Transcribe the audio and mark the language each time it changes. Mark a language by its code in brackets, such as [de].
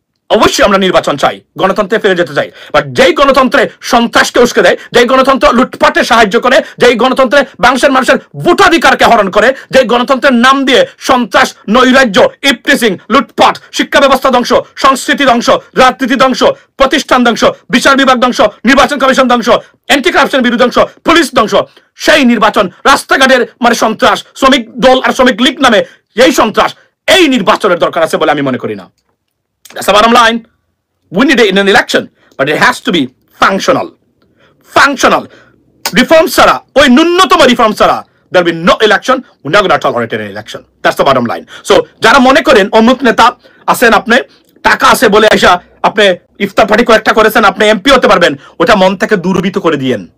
[bn] অবশ্যই আমরা নির্বাচন চাই, গণতন্ত্রে ফিরে যেতে চাই, বাট যেই গণতন্ত্রে সন্ত্রাসকে উস্কে দেয়, যেই গণতন্ত্র লুটপাটে সাহায্য করে, যেই গণতন্ত্রে বাংলাদেশের মানুষের ভোটাধিকারকে হরণ করে, যেই গণতন্ত্রের নাম দিয়ে সন্ত্রাস, নৈরাজ্য, ইপটিজিং, লুটপাট, শিক্ষা ব্যবস্থা ধ্বংস, সংস্কৃতি ধ্বংস, রাজনীতি ধ্বংস, প্রতিষ্ঠান ধ্বংস, বিচার বিভাগ ধ্বংস, নির্বাচন কমিশন ধ্বংস, অ্যান্টি কারাপশন বিরোধী ধ্বংস, পুলিশ ধ্বংস, সেই নির্বাচন, রাস্তাঘাটের সন্ত্রাস, শ্রমিক দল আর শ্রমিক লীগ নামে এই সন্ত্রাস, এই নির্বাচনের দরকার আছে বলে আমি মনে করি না। [en] That's the bottom line. We need it in an election, but it has to be functional. Functional. Reforms sara, [bn] ওই ন্যূনতম [en] reforms sara, there will be no election. We're not going to tolerate an election. That's the bottom line. [bn] So, যারা মনে করেন অমুক নেতা আছেন, আপনি টাকা আছে বলে আইসা আপনি ইফতার পার্টি কয়েকটা করেছেন, আপনি এমপি হতে পারবেন, ওটা মন থেকে দূরীভূত করে দিয়েন।